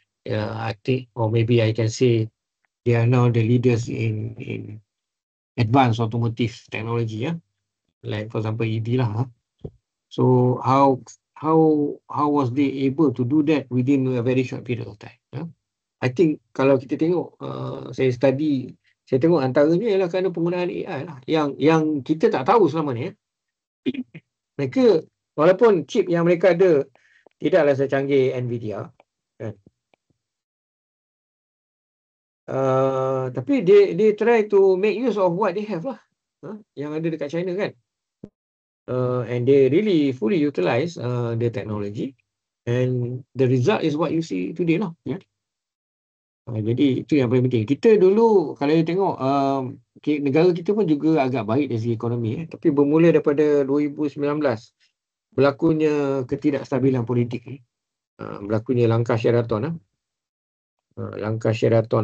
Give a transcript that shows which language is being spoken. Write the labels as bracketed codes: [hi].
[en] I think, or maybe I can say, they are now the leaders in advanced automotive technology. Like for example EV lah. So how was they able to do that within a very short period of time? I think [ms] kalau kita tengok, saya tengok antaranya ialah kerana penggunaan AI lah, yang kita tak tahu selama ni. Mereka, walaupun chip yang mereka ada tidaklah secanggih Nvidia, kan? [en] Tapi they try to make use of what they have lah, [ms] yang ada dekat China kan. [en] And they really fully utilize the technology, and the result is what you see today lah. [ms] Jadi itu yang paling penting. Kita dulu kalau you tengok, negara kita pun juga agak baik dari segi ekonomi. Tapi bermula daripada 2019 berlakunya ketidakstabilan politik. Berlakunya langkah Sheraton. Langkah Sheraton.